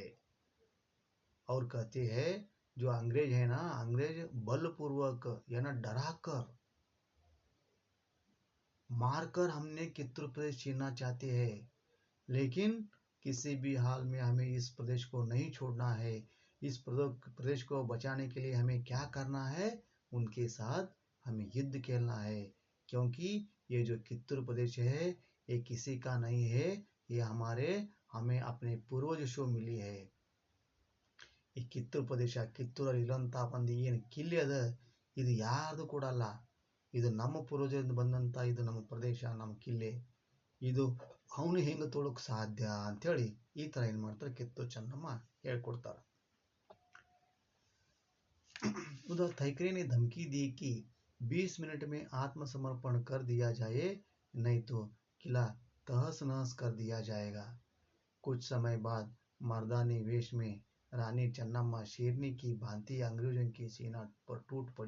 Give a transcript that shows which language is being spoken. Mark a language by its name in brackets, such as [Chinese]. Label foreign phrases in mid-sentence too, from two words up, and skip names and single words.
[Hindi] और कहते हैं जो अंग्रेज है ना, अंग्रेज बलपूर्वक या ना डराकर मारकर हमने कित्तूर प्रदेश छीनना चाहते हैं, लेकिन किसी भी हाल में हमें इस प्रदेश को नहीं छोड़ना है. इस प्रदेश को बचाने के लिए हमें क्या करना है, उनके साथ हमें युद्ध खेलना है. क्योंकि ये जो कित्तूर प्रदेश है, ये किसी का नहीं है, ये हमें अपने पूर्वजों से मिली है. [Kannada] ಈ ಕಿತ್ತೂರು ಪ್ರದೇಶ, ಕಿತ್ತೂರಲ್ಲಿ ಇರುವಂಥ ಒಂದು ಏನು ಕಿಲ್ಲಿ ಅದ, ಇದು ಯಾರ್ದು ಕೂಡ ಅಲ್ಲ, ಇದು ನಮ್ಮ ಪೂರ್ವಜರಿಂದ ಬಂದಂಥ, ಇದು ನಮ್ಮ ಪ್ರದೇಶ, ನಮ್ಮ ಕಿಲ್ಲೆ, ಇದು ಅವನು ಹೆಂಗೆ ತೊಳಕ್ ಸಾಧ್ಯ ಅಂಥೇಳಿ ಈ ಥರ ಏನು ಮಾಡ್ತಾರೆ, ಕಿತ್ತೂರು ಚೆನ್ನಮ್ಮ ಹೇಳ್ಕೊಡ್ತಾರೆ. [Hindi] उधर थैकरे ने धमकी दी कि 20 मिनट में आत्मसमर्पण कर दिया जाए, नहीं तो किला तहस नहस कर दिया जाएगा. कुछ समय बाद मर्दानी वेश में रानी चन्नम्मा शेरनी की भांति अंग्रेजों की सेना पर टूट पड़ी.